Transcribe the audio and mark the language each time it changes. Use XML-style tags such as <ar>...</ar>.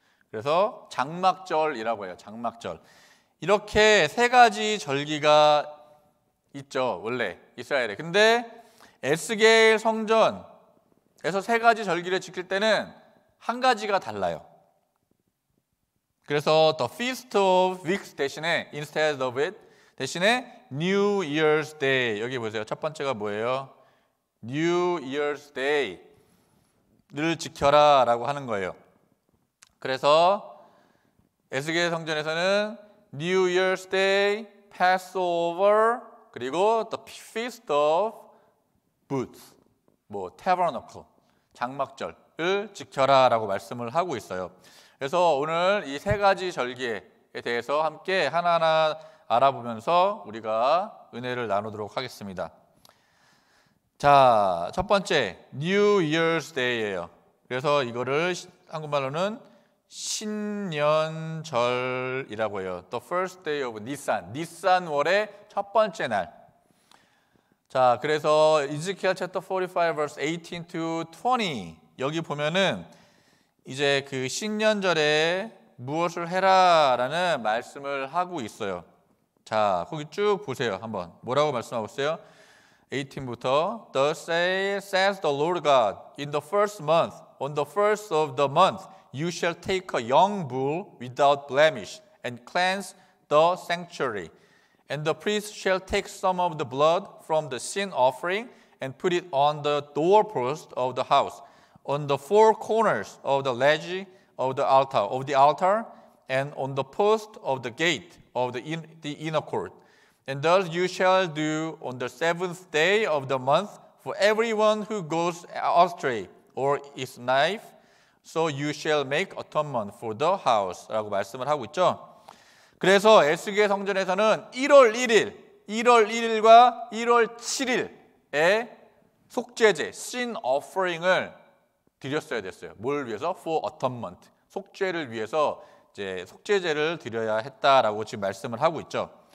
<ko>그래서 장막절이라고 해요. 장막절. 이렇게 세 가지 절기가 있죠. 원래 이스라엘에. 근데 에스겔 성전에서 세 가지 절기를 지킬 때는 한 가지가 달라요.</ko> <en>그래서 the Feast of Weeks 대신에 instead of it 대신에 New Year's Day.</en> <ko>여기 보세요. 첫 번째가 뭐예요? New Year's Day를 지켜라 라고 하는 거예요. 그래서 에스겔 성전에서는 New Year's Day, Passover, 그리고 the Feast of Booths, Tabernacle, 장막절을 지켜라라고 말씀을 하고 있어요. 그래서 오늘 이 세 가지 절기에 대해서 함께 하나하나 알아보면서 우리가 은혜를 나누도록 하겠습니다. 자, 첫 번째 New Year's Day예요. 그래서 이거를 한국말로는 신년절이라고 해요.</ko> <en>The first day of Nisan,</en> <ko>니산월의 첫 번째 날. 자, 그래서 Ezekiel chapter 45 verse 18 to 20 여기 보면은 이제 그 신년절에 무엇을 해라라는 말씀을 하고 있어요. 자, 거기 쭉 보세요. 한번 뭐라고 말씀하고 있어요?</ko> <en>18부터 Thus says the Lord God, in the first month, on the first of the month, you shall take a young bull without blemish and cleanse the sanctuary. And the priest shall take some of the blood from the sin offering and put it on the doorpost of the house, on the four corners of the ledge of the altar, and on the post of the gate of the inner court. And thus you shall do on the seventh day of the month for everyone who goes astray or is knife, so you shall make atonement for the house.</en> <ko>라고 말씀을 하고 있죠. 그래서 에스겔 성전에서는 1월 1일과 1월 7일에 속죄제, sin offering을 드렸어야 됐어요. 뭘 위해서?</ko> <en>For atonement.</en> <ko>속죄를 위해서 이제 속죄제를 드려야 했다라고 지금 말씀을 하고 있죠.</ko>